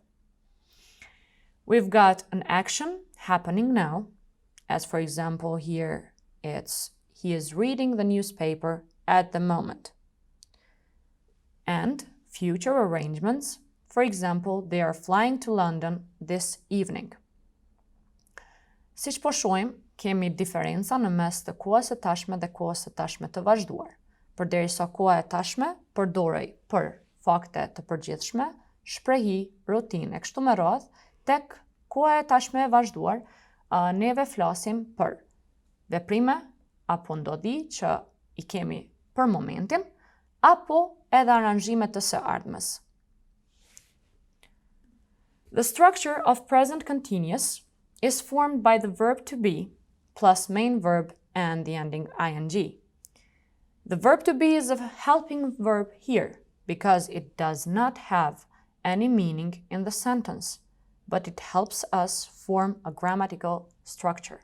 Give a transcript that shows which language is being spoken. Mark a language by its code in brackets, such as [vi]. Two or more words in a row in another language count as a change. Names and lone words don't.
[en] We've got an action happening now, as for example here it's he is reading the newspaper at the moment. And future arrangements, for example, they are flying to London this evening. [sq] Siç po shohim, kemi diferenca në mes të kohës së tashme dhe kohës së tashme të vazhduar. Përderisa koha e tashme përdorej për fakte të përgjithshme, shprehi, rutinë e kështu me radhë, tek koha e tashme e vazhduar, neve flasim për veprime apo ndodhi që i kemi për momentin, apo edhe aranzhime të së ardhmes. [en] The structure of present continuous is formed by the verb to be plus main verb and the ending ing. The verb to be is a helping verb here because it does not have any meaning in the sentence, but it helps us form a grammatical structure.